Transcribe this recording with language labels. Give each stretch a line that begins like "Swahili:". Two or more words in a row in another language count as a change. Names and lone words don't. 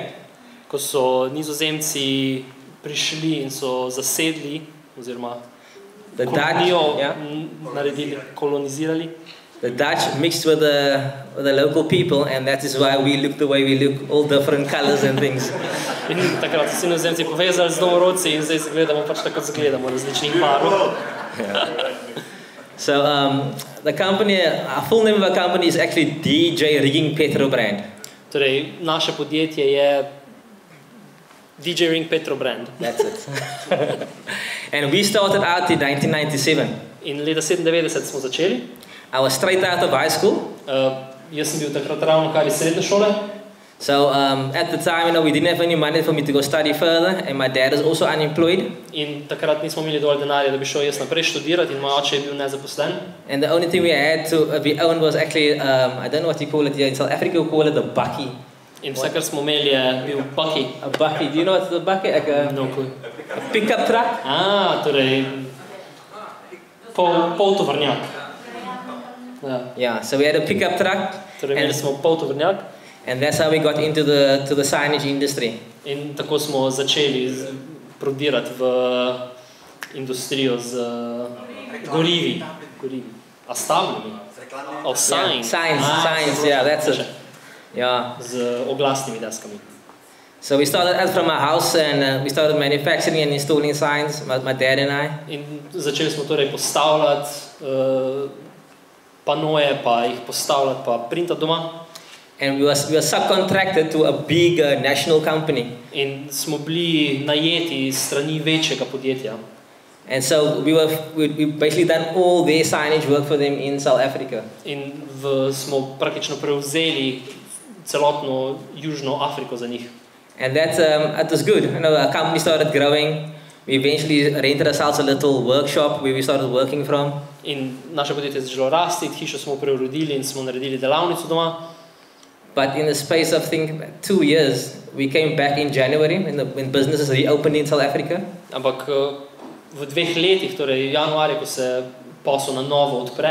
Slovenian: Ko so Nizozemci prišli in so zasedli oziroma
English: the
Slovenian: kolonijo
English: Dutch, yeah,
Slovenian: naredili, kolonizirali.
English: the Dutch mixed with the local people, and that is why we look the way we look, all different colors and things.
Slovenian: In takrat so se Nizozemci povezali z domorodci in zdaj se gledamo pač tako zgledamo različnih barv.
English: So the company, our full name of our company is actually DJ Rigging Petrobrand.
Slovenian: Torej, naše podjetje je DJ Ring Petrobrand.
English: That's it. And we started out in 1997.
Slovenian: In leta 97 smo začeli.
English: I was straight out of high school.
Slovenian: Jaz sem bil takrat ravno kar iz srednje šole.
English: So at the time, we didn't have any money for me to go study further, and my dad is also unemployed.
Slovenian: In takrat nismo imeli dovolj denarja, da bi šel jaz naprej študirati in moj oče je bil nezaposlen.
English: And the only thing we had to we owned was actually I don't know what you call it here in South Africa, we call it the bakkie.
Slovenian: In vse, kar smo imeli, je bil bucky. A bucky.
English: Do you know what's a bucky? Like No clue. a pickup truck?
Slovenian: Torej, pol tovornjak. Ja.
English: Yeah, so we had a pickup truck,
Slovenian: Torej, imeli smo pol tovornjak
English: and that's how we got into the signage industry.
Slovenian: in tako smo začeli prodirati v industrijo z gorivi. A stavljami?
English: Oh, signs. Signs, yeah, that's it. Yeah.
Slovenian: Z oglasnimi deskami.
English: So we started out from our house and we started manufacturing and installing signs, my dad and I.
Slovenian: In začeli smo torej postavljati panoje, pa jih postavljati, pa printati doma.
English: And we were subcontracted to a big national company.
Slovenian: In smo bili najeti strani večjega podjetja.
English: And so we basically done all their signage work for them in South Africa.
Slovenian: In smo praktično prevzeli celotno Južno Afriko za njih.
English: And that was good. You know, our company started growing. We eventually rented ourselves a little workshop where we started working from.
Slovenian: In naše podjetje je začelo rasti, hišo smo preuredili in smo naredili delavnico doma.
English: But in the space of, I think, 2 years, we came back in January when businesses reopened in South Africa.
Slovenian: Ampak v 2 letih, torej januarja, ko se posel na novo odpre,